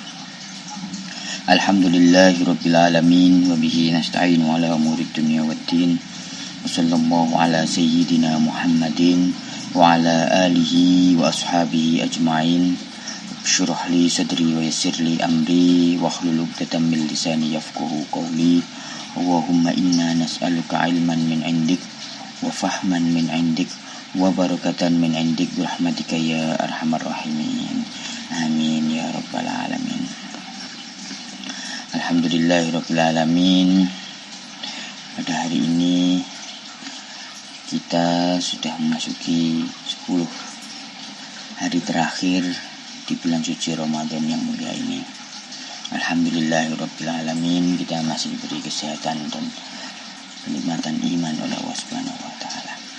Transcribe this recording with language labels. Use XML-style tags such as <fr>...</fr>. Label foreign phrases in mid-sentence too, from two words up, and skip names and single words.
<ar>الحمد لله رب العالمين وبه نستعين على أمور الدنيا والدين. وصلى الله على سيدنا محمد وعلى آله وأصحابه أجمعين. اشرح لي صدري ويسر لي أمري واحلل عقدة من لساني يفقهوا قولي. اللهم إنا نسألك علما من عندك وفهما من عندك وبركة من عندك برحمتك يا أرحم الراحمين. آمين يا رب العالمين. الحمد لله رب العالمين.</ar> <id>Pada hari ini kita sudah memasuki 10 hari terakhir di bulan suci Ramadan yang mulia ini.</id> <ar>الحمد لله رب العالمين,</ar> <id>kita masih diberi kesehatan dan kenikmatan iman oleh Allah</id> <ar>سبحانه وتعالى.</ar>